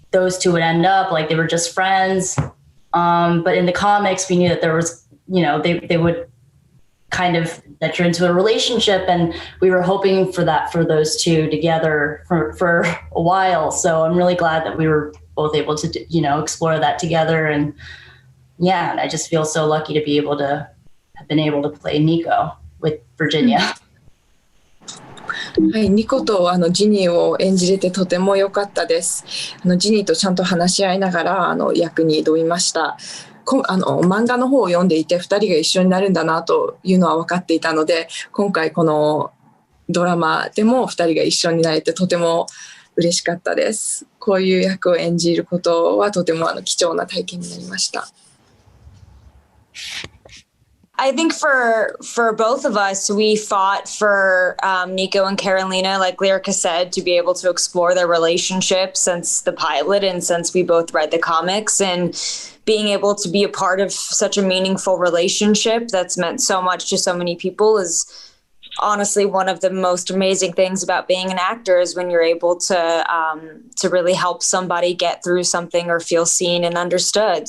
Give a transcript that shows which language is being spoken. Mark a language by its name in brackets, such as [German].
[English] those two would end up, like they were just friends. But in the comics, we knew that there was, they would kind of that you're into a relationship, and we were hoping for that for those two together for a while. So I'm really glad that we were both able to, explore that together. And yeah, I just feel so lucky to be able to have been able to play Nico with Virginia. [Japanese] はい、ニコとジニーを演じれてとても良かったです。ジニーとちゃんと話し合いながら役に挑みました。漫画の方を読んでいて2人が一緒になるんだなというのは分かっていたので、今回このドラマでも2人が一緒になれてとても嬉しかったです。こういう役を演じることはとても貴重な体験になりました。 [English] I think for both of us, we fought for Nico and Karolina, like Lyrica said, to be able to explore their relationship since the pilot and since we both read the comics, and being able to be a part of such a meaningful relationship that's meant so much to so many people is honestly one of the most amazing things about being an actor, is when you're able to really help somebody get through something or feel seen and understood.